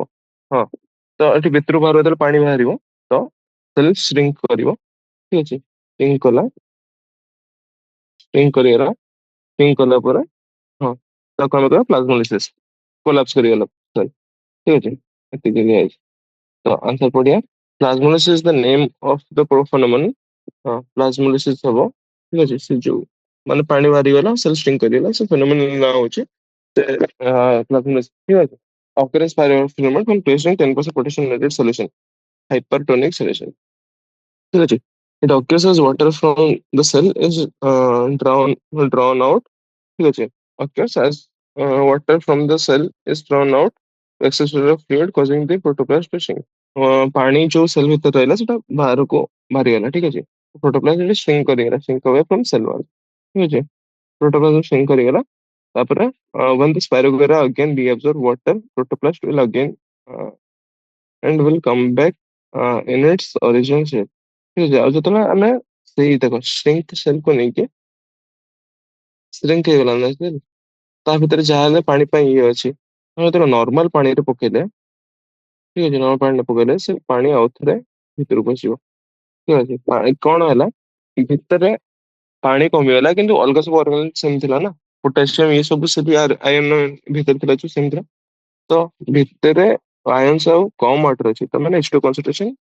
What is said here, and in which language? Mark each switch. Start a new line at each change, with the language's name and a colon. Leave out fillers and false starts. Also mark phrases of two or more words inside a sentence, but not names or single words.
Odia: ହଁ ତ ଏଠି ଭିତରକୁ ବାହାରିବ ଯେତେବେଳେ ପାଣି ବାହାରିବ ତ ସେଲ୍ ଶ୍ରିଙ୍କ କରିବ ଠିକ ଅଛି ଶ୍ରିଙ୍କ କଲା ଶ୍ରିଙ୍କ କରିଗଲା ଶ୍ରିଙ୍କ କଲା ପରେ ହଁ ତାକୁ ଆମେ କହିବା ପ୍ଲାଜମୋଲିସିସ୍ କୋଲାପ୍ସ କରିଗଲା sorry, ଠିକ ଅଛି ଏତିକି ଦିଆଯାଇଛି ତ ଆନ୍ସର ପଢିଆ
English: plasmolysis is the name of the phenomenon.
Odia: ହଁ ପ୍ଲାଜମୋଲିସିସ୍ ହବ ଠିକ ଅଛି ସେ ଯୋଉ ମାନେ ପାଣି ବାହାରିଗଲା ସେଲ୍ ଶ୍ରିଙ୍କ କରିଗଲା ସେ ଫେନୋମେନନ ନାଁ ହଉଛି ପ୍ଲାଜମୋଲିସିସ୍ ଠିକ ଅଛି।
English: occurrence phenomenon when placed in 10% potassium nitrate solution hypertonic solution
Odia: ଠିକ ଅଛି।
English: it occurs as water from the cell is drawn out
Odia: ଠିକ ଅଛି
English: occurs as water from the cell is drawn out excess of fluid causing the protoplasm to shrink।
Odia: ପାଣି ଯୋଉ ସେଲ୍ ଭିତରେ ରହିଲା ସେଟା ବାହାରକୁ ବାହାରିଗଲା ଠିକ ଅଛି ପ୍ରୋଟୋପ୍ଲାଜମ ସେଠି shrink କରିଗଲା
English: shrink away from cell wall
Odia: ଠିକ ଅଛି ପ୍ରୋଟୋପ୍ଲାଜମ shrink କରିଗଲା ତାପରେ
English: when the spirogyra again reabsorb water protoplast will again uh, and will come back in its original shape
Odia: ଠିକ ଅଛି ଆଉ ଯେତେବେଳେ ଆମେ ସେଇ ଦେଖ
English: shrink cell
Odia: କୁ ନେଇକି shrink ହେଇଗଲା ନା cell ତା ଭିତରେ ଯାହା ହେଲେ ପାଣି ପାଇଁ ଇଏ ଅଛି ଆମେ ଯେତେବେଳେ ନର୍ମାଲ ପାଣିରେ ପକେଇଲେ ଠିକ ଅଛି ନର୍ମାଲ ପାଣିରେ ପକେଇଲେ ସେ ପାଣି ଆଉଥରେ ଭିତରକୁ ଆସିବ ଠିକ ଅଛି କଣ ହେଲା ଭିତରେ ପାଣି କମିଗଲା କିନ୍ତୁ ଅଲଗା ସବୁ ଅର୍ଗାନିକ ସେମିତି ଥିଲା ନା ପୋଟାସିୟମ ଇଏ ସବୁ ସେଠି ଆୟନ ଭିତରେ ଥିଲା ଯୋଉ ସେମିତି ଥିଲା ତ ଭିତରେ ଆୟନ୍ସ ଆଉ କମ ୱାଟର ଅଛି ତ ମାନେ H2 କନସେଣ୍ଟ୍ରେସନ